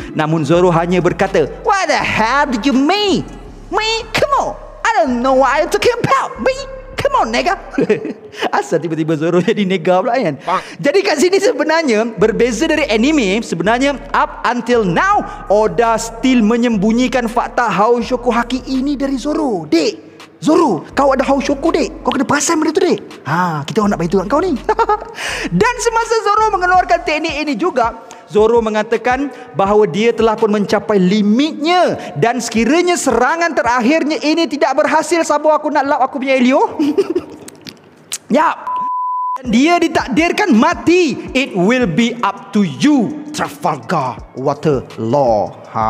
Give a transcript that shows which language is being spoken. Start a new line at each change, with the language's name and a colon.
Malay: Namun Zoro hanya berkata,
English: "What the hell did you mean? Me? Come on, I don't know what you're talking about. Me? Come on, nigga."
Malay: Asal tiba-tiba Zoro jadi nega pula kan. Jadi kat sini sebenarnya berbeza dari anime. Sebenarnya
English: up until now Oda still
Malay: menyembunyikan fakta Haushoku Haki ini dari Zoro. Dek, Zoro, kau ada Haushoku dek, kau kena perasan benda tu dek. Kita orang nak bantu kat kau ni. Dan semasa Zoro mengeluarkan teknik ini juga, Zoro mengatakan bahawa dia telah pun mencapai limitnya, dan sekiranya serangan terakhirnya ini tidak berhasil, sabar aku nak lap aku punya Elio. Dan dia ditakdirkan mati.
English: It will be up to you, Trafalgar Water Law.